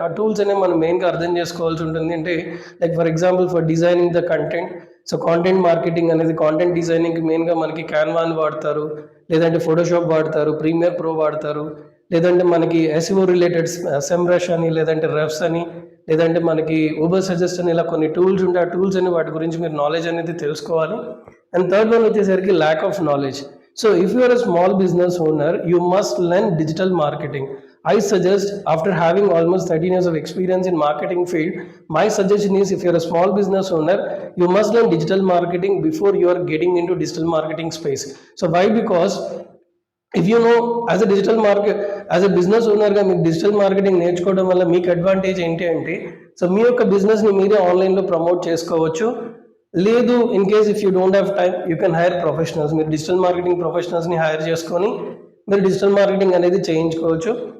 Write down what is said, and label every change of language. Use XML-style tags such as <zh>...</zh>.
<te>ఆ టూల్స్ అనేవి మనం మెయిన్గా అర్థం చేసుకోవాల్సి ఉంటుంది. అంటే like for example, for designing the content, so content marketing అనేది కాంటెంట్ డిజైనింగ్కి మెయిన్గా మనకి క్యాన్వాని వాడతారు, లేదంటే ఫోటోషాప్ వాడతారు, ప్రీమియర్ ప్రో వాడతారు, లేదంటే మనకి ఎస్ఈఓ రిలేటెడ్ సెమ్రష్ అని, లేదంటే రెఫ్స్ అని, లేదంటే మనకి ఊబర్ సజెస్ట్ అని, ఇలా కొన్ని టూల్స్ ఉంటాయి. ఆ టూల్స్ అని వాటి గురించి మీరు నాలెడ్జ్ అనేది తెలుసుకోవాలి.</te> <en>And third one వచ్చేసరికి lack of knowledge. So if you are a small business owner, you must learn digital marketing. I suggest, after having almost 13 years of experience in marketing field, my suggestion is, if you are a small business owner, you must learn digital marketing before you are getting into digital marketing space. So why? Because if you know, as a business owner</en> <te>గా మీకు digital marketing నేర్చుకోవడం వల్ల మీకు advantage ఏంటి అంటే, so మీ యొక్క బిజినెస్ని మీరే ఆన్లైన్లో ప్రమోట్ చేసుకోవచ్చు. లేదు,</te> <en>In case if you don't have time, you can hire professionals.</en> <te>మీరు డిజిటల్ మార్కెటింగ్ ప్రొఫెషనల్స్ని హైర్ చేసుకొని మీరు డిజిటల్ మార్కెటింగ్ అనేది చేయించుకోవచ్చు.</te>